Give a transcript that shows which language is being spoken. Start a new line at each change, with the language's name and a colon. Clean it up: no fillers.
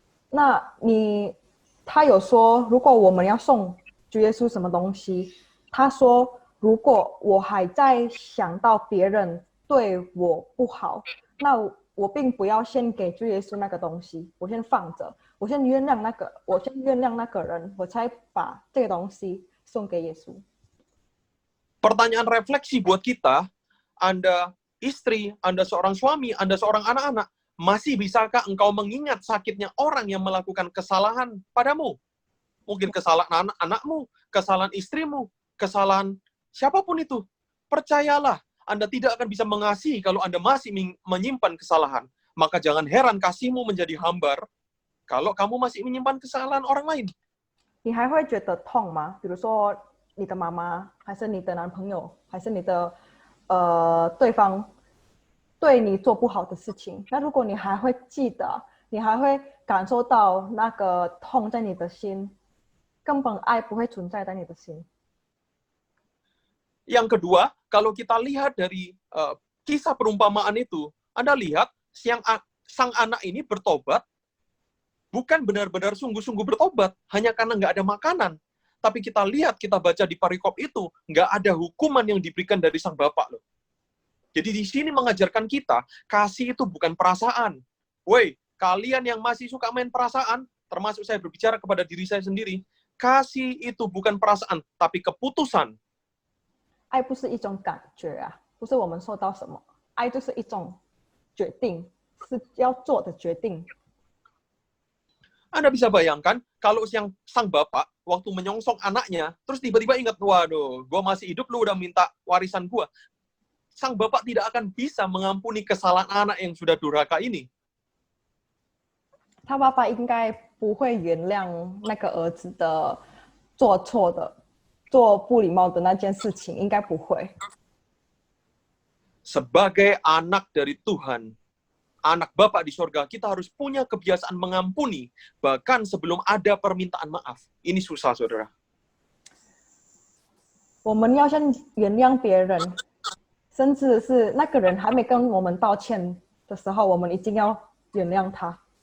Chinese: 那他有说，如果我们要送主耶稣什么东西，他说，如果我还在想到别人对我不好，那我并不要先给主耶稣那个东西，我先放着，我先原谅那个人，我才把这个东西送给耶稣。
Indonesian: Pertanyaan refleksi buat kita, Anda istri, Anda seorang suami, Anda seorang anak-anak, masih bisakah engkau mengingat sakitnya orang yang melakukan kesalahan padamu? Mungkin kesalahan anakmu, kesalahan istrimu, kesalahan siapapun itu. Percayalah, Anda tidak akan bisa mengasihi kalau Anda masih menyimpan kesalahan. Maka jangan heran kasihmu menjadi hambar kalau kamu masih menyimpan kesalahan orang lain.
Chinese: 你还会觉得痛吗？比如说你的妈妈，还是你的男朋友，还是你的对方对你做不好的事情，那如果你还会记得，你还会感受到那个痛在你的心，根本爱不会存在在你的心。
Indonesian: Yang kedua, kalau kita lihat dari kisah perumpamaan itu, Anda lihat sang anak ini bertobat, bukan benar-benar sungguh-sungguh bertobat, hanya karena nggak ada makanan. Tapi kita lihat, kita baca di perikop itu, nggak ada hukuman yang diberikan dari sang bapak loh. Jadi di sini mengajarkan kita, kasih itu bukan perasaan. Woi, kalian yang masih suka main perasaan, termasuk saya berbicara kepada diri saya sendiri, kasih itu bukan perasaan, tapi keputusan.
Chinese: 爱不是一种感觉啊，不是我们受到什么，爱就是一种决定，是要做的决定。
Indonesian: Anda bisa bayangkan, kalau sang bapak, waktu menyongsong anaknya, terus tiba-tiba ingat, waduh, gue masih hidup, lu udah minta warisan gue. Sang bapak tidak akan bisa mengampuni kesalahan anak yang sudah durhaka ini.
Chinese: 他爸爸应该不会原谅那个儿子的做错的、做不礼貌的那件事情，应该不会。
Indonesian: Sebagai anak dari Tuhan, anak Bapak di sorga, kita harus punya kebiasaan mengampuni, bahkan sebelum ada permintaan maaf. Ini susah, saudara.
Chinese: 我们要先原谅别人，甚至是那个人还没跟我们道歉的时候，我们一定要原谅他。